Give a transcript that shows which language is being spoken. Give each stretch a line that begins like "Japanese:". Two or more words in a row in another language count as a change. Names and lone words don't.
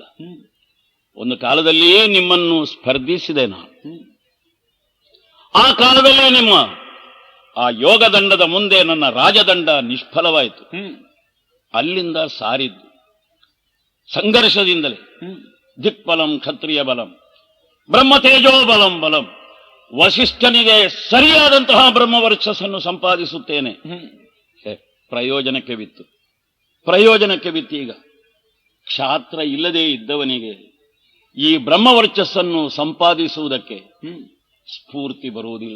Kannada: ಒಂದು ಕಾಲದಲ್ಲಿ ನಿಮ್ಮನ್ನು ಸ್ಪರ್ಧಿಸಿದೆ ನಾನು. ಆ ಕಾಲದಲ್ಲಿ ನಿಮ್ಮ ಆ ಯೋಗದಂಡದ ಮುಂದೆ ನನ್ನ ರಾಜದಂಡ ನಿಷ್ಫಲವಾಯಿತು. ಅಲ್ಲಿಂದ ಸಾರಿದ್ದು ಸಂಘರ್ಷದಿಂದಲೇ.
Sanskrit: ದಿಕ್ಬಲಂ ಕ್ಷತ್ರಿಯ ಬಲಂ ಬ್ರಹ್ಮ ತೇಜೋ ಬಲಂ ಬಲಂ.
Kannada: ವಸಿಷ್ಠನಿಗೆ ಸರಿಯಾದಂತಹ ಬ್ರಹ್ಮವರ್ಚಸ್ಸನ್ನು ಸಂಪಾದಿಸುತ್ತೇನೆ. ಪ್ರಯೋಜನಕ್ಕೆ ಬಿತ್ತು. ಈಗ ಕ್ಷಾತ್ರ ಇಲ್ಲದೆ ಇದ್ದವನಿಗೆ ಈ ಬ್ರಹ್ಮವರ್ಚಸ್ಸನ್ನು ಸಂಪಾದಿಸುವುದಕ್ಕೆ ಸ್ಫೂರ್ತಿ ಬರುವುದಿಲ್ಲ.